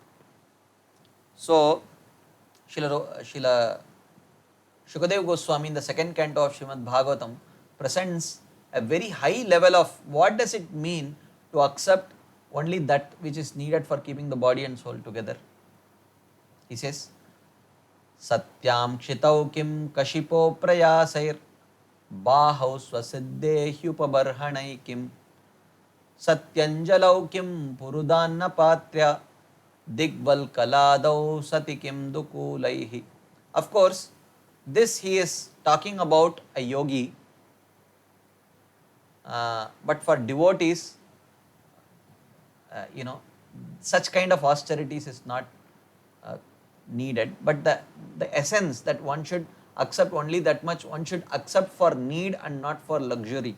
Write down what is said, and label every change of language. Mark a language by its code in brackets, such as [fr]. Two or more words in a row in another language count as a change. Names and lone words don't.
[en] So, Srila Shukadeva Goswami in the second canto of Srimad Bhagavatam presents a very high level of what does it mean to accept only that which is needed for keeping the body and soul together. He says, [sa] Satyam kshitau kim kashipo prayasair bahau swasiddhe hyupabarhanai kim satyanjalau kim purudanna patrya digval kaladau sati kim dukulaihi. [en] Of course, this he is talking about a yogi, but for devotees, such kind of austerities is not needed. But the essence that one should accept only that much, one should accept for need and not for luxury.